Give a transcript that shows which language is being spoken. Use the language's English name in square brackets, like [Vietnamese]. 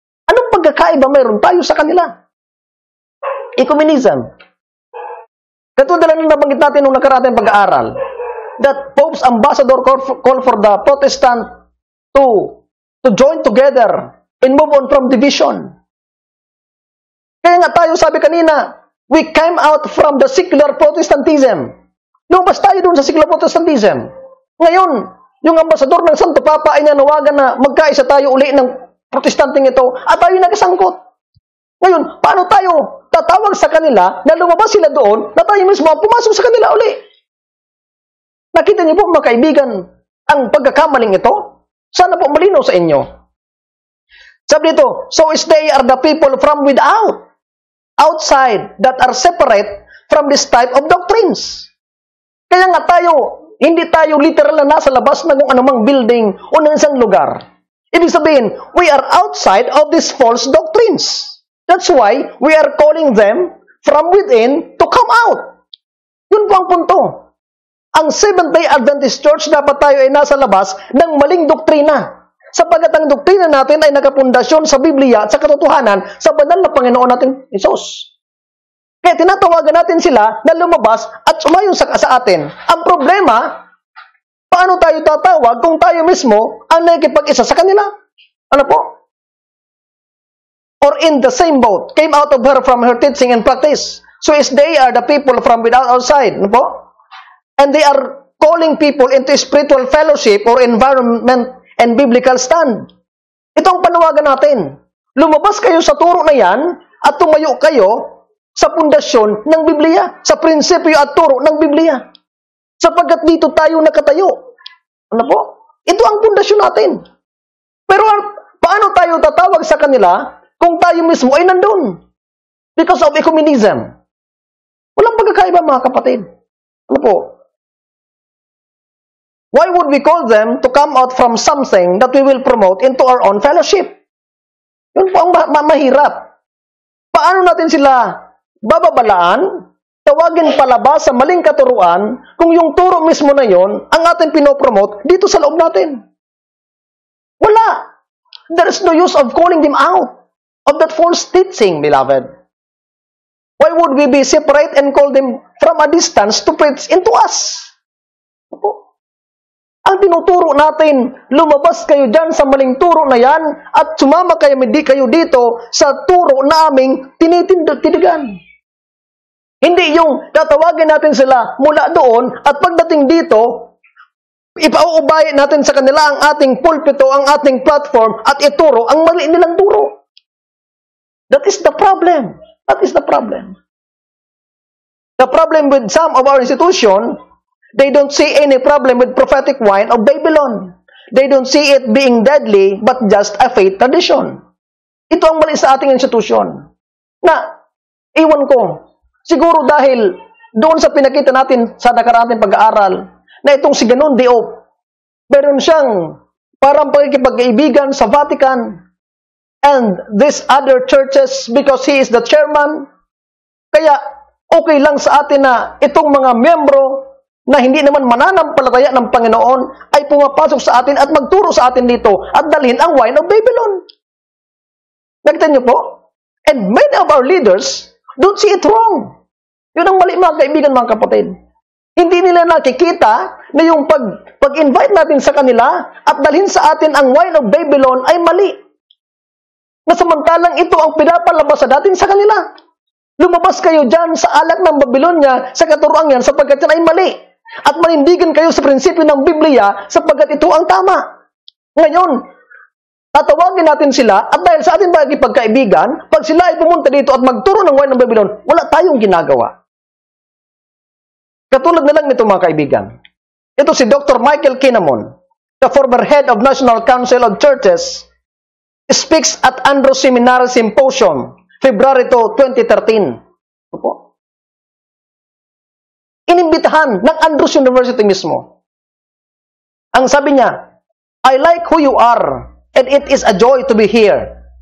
[Filipino] Anong pagkakaiba mayroon tayo sa kanila? [English] Ecumenism. [Filipino] Katulad lang nabanggit natin nung nakarating pag-aaral, [English] that Pope's ambassador called for the Protestant to join together and move on from division. [Filipino] Kaya nga tayo, sabi kanina, [English] we came out from the secular Protestantism. [Filipino] Lumabas tayo doon sa secular Protestantism. Ngayon, yung ambasador ng Santo Papa ay nanawagan na magkaisa tayo uli ng Protestanting ito at tayo nagkasangkot. Ngayon, paano tayo tatawag sa kanila na lumabas sila doon na tayo mismo ang pumasok sa kanila uli? Nakita niyo po mga kaibigan ang pagkakamaling ito? Sana po malinaw sa inyo. Sabi dito, [English] so is they are the people from without, outside, that are separate from this type of doctrines. [Filipino] Kaya nga tayo, hindi tayo literal na nasa labas ng kung anumang building o ng isang lugar. Ibig sabihin, [English] we are outside of these false doctrines. That's why we are calling them from within to come out. [Filipino] Yun po ang punto. Ang Seventh-day Adventist Church, dapat tayo ay nasa labas ng maling doktrina. Sapagkat ang doktrina natin ay nakapundasyon sa Biblia at sa katotohanan sa banal na Panginoon natin, Isus. Kaya tinatawagan natin sila na lumabas at sumayon sa atin. Ang problema, paano tayo tatawag kung tayo mismo ang nakikipag-isa sa kanila? Ano po? [English] Or in the same boat, came out of her from her teaching and practice. So as they are the people from without outside. [Filipino] Ano po? [English] And they are calling people into spiritual fellowship or environment and biblical stand. [Filipino] Ito ang panawagan natin. Lumabas kayo sa turo na yan at tumayo kayo sa pundasyon ng Biblia, sa prinsipyo at turo ng Biblia. Sapagkat dito tayo nakatayo. Ano po? Ito ang pundasyon natin. Pero paano tayo tatawag sa kanila kung tayo mismo ay nandun? [English] Because of ecumenism. [Filipino] Walang pagkakaiba mga kapatid. Ano po? [English] Why would we call them to come out from something that we will promote into our own fellowship? [Filipino] Yun po ang mahirap. Paano natin sila bababalaan, tawagin palabas sa maling katuruan, kung yung turo mismo na yon ang ating pinopromote dito sa loob natin? Wala. [English] There is no use of calling them out of that false teaching, beloved. Why would we be separate and call them from a distance to preach into us? [Filipino] Ang tinuturo natin, lumabas kayo dyan sa maling turo na yan at sumama kayo dito sa turo na aming tinitindigan. Hindi yung tatawagin natin sila mula doon at pagdating dito, ipauubayan natin sa kanila ang ating pulpito, ang ating platform at ituro ang mali nilang turo. [English] That is the problem. That is the problem. The problem with some of our institutions, they don't see any problem with prophetic wine of Babylon. They don't see it being deadly, but just a faith tradition. [Filipino] Ito ang mali sa ating institusyon. Na, iwan ko, siguro dahil doon sa pinakita natin sa nakarating pag-aaral, na itong si Ganon Diop, meron siyang parang pagkikipag-kaibigan sa Vatican [English] and these other churches because he is the chairman. [Filipino] Kaya, okay lang sa atin na itong mga miyembro na hindi naman mananampalataya ng Panginoon ay pumapasok sa atin at magturo sa atin dito at dalhin ang wine of Babylon. Nakita niyo po? [English] And many of our leaders don't see it wrong. [Filipino] Yun ang mali mga kaibigan, mga kapatid. Hindi nila nakikita na yung pag-invite natin sa kanila at dalhin sa atin ang wine of Babylon ay mali. Na samantalang ito ang pinapalabas sa datin sa kanila. Lumabas kayo dyan sa alak ng Babylonia sa katuruan yan sapagkat yan ay mali. At manindigan kayo sa prinsipyo ng Biblia sapagkat ito ang tama. Ngayon, tatawagin natin sila at dahil sa ating pagkaibigan, pag sila ay pumunta dito at magturo ng wine ng Babylon, wala tayong ginagawa. Katulad na lang nito mga kaibigan. Ito si Dr. [English] Michael Kinamon, the former head of National Council of Churches, speaks at Andrews Seminary Symposium, February 2, 2013. [Filipino] Opo. Inimbitahan ng Andrews University mismo. Ang sabi niya, [English] I like who you are, and it is a joy to be here.